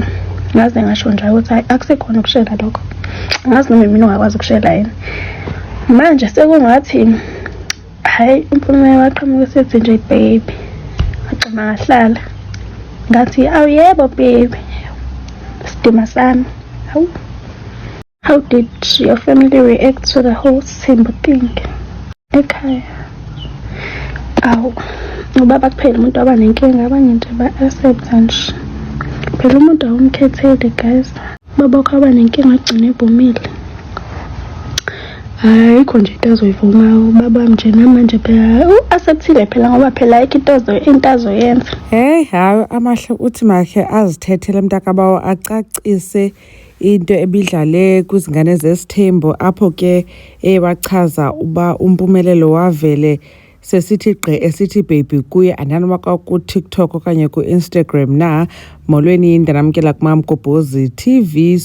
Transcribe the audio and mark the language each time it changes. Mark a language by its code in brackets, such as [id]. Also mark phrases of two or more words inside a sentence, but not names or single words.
[zu] Ngaze ngasho nje ukuthi akusekhona ukushela lokho. Ngazi noma mina ongakwazi ukushela yena. Manje sekungathi hayi uMpumela waqhamuka sethi nje baby. Waqhama ngahlala. Ngathi awuyebo baby. Sidima sami. [en] How did your family react to the whole Simba thing? [zu] Ekhaya. Awu. Ubaba kuphela umuntu abanenkinga abanye nje ba-accept nje. Phela umuntu awumkhethele guys. Baba wakho abanenkinga agcine ebhumile. Ayikho nje into azoyivuma ubaba nje namanje phela u-acceptile phela ngoba phela ayikho into azoyenza. [xh] Hayi amahle uthi makhe azithethele mntakabawo acacise into ebidlale kuzingane zesithembu apho ke wachaza uba uMpumelelo wavele sesithi esithi baby kuye ananoma ku TikTok okanye ku Instagram na molweni indanamkela kuMamgobhozi TV.